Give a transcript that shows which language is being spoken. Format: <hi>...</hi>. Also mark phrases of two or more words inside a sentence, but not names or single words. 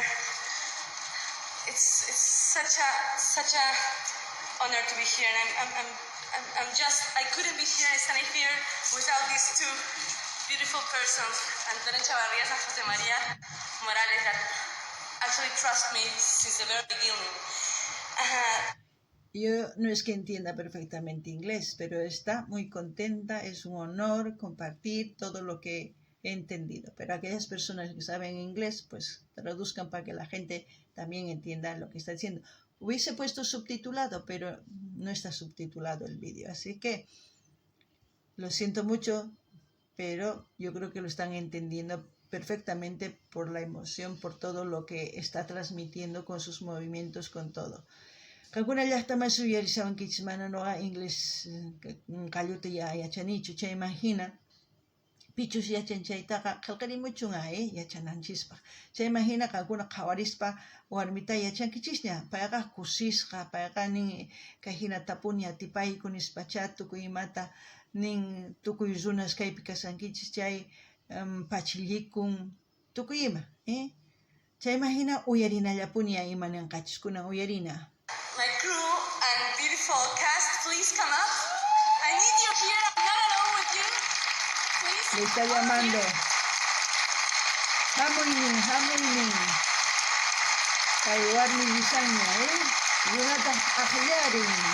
<en>It's such a honor to be here, and I'm just, I couldn't be here standing here without these two beautiful persons, Antonio Chavarrías and Jose María Morales, that actually trust me since the very beginning.</en> <es>Yo no es que entienda perfectamente inglés, pero está muy contenta, es un honor compartir todo lo que he entendido. Pero aquellas personas que saben inglés, pues traduzcan para que la gente también entienda lo que está diciendo. Hubiese puesto subtitulado, pero no está subtitulado el vídeo, así que lo siento mucho, pero yo creo que lo están entendiendo perfectamente por la emoción, por todo lo que está transmitiendo con sus movimientos, con todo.</es> <qu>Kankuna llaqtamas uyarisawankichis mana noqa inglés kalluta yachanichu, chay imagina pichus yachanchaytaqa qillqarimuchunqa yachananchispa. Chay imagina kankuna qhawarispa warmita yachankichisña, payqa kusisqa, payqa nin kay hina tapuni atipayku nispacha tukuy imata nin tukuy runas kaypi kasankichis chay pachillikun tukuy ima. Chay imagina uyarinallapuña ima ninqachis, kunan uyarina.</qu> <en>My crew and beautiful cast, please come up. I need you here. I'm not alone with you. Please.</en> <es>Le está llamando.</es> <qu>Hamuinin. Kay warmi lisanña, Yunataq aqllarin.</qu>